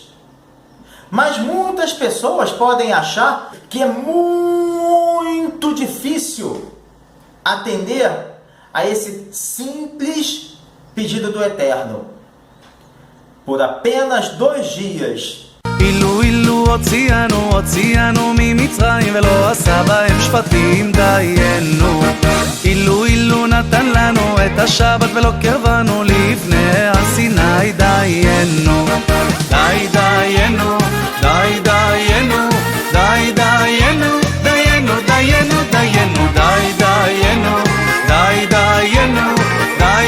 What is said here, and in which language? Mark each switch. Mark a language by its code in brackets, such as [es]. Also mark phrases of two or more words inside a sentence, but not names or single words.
[pt] Mas muitas pessoas podem achar que é muito difícil atender a esse simples pedido do Eterno. Por apenas 2 dias. [he] אילו הוציאנו ממצרים ולא עשה בהם שפטים דיינו אילו נתן לנו את השבת ולא קרבנו לפני הסיני דיינו די דיינו די דיינו די דיינו דיינו דיינו דיינו די דיינו די דיינו די